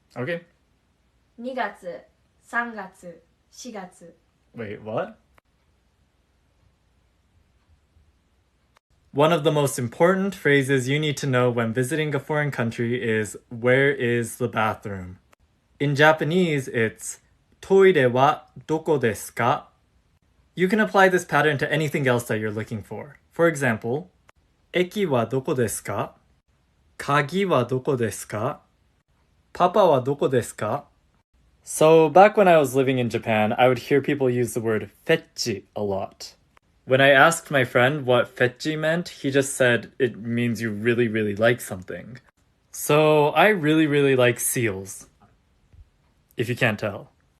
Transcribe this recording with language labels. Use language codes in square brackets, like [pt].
[en] Okay. [ja] 2月、3月、4月。 [en] Wait, what? One of the most important phrases you need to know when visiting a foreign country is, where is the bathroom? In Japanese, it's [ja] トイレはどこですか? [en] You can apply this pattern to anything else that you're looking for. For example, [ja] 駅はどこですか? 鍵はどこですか?パパはどこですか? [en] So back when I was living in Japan, I would hear people use the word fetchy a lot. When I asked my friend what fetchy meant, he just said it means you really, really like something. So I really, really like seals. If you can't tell.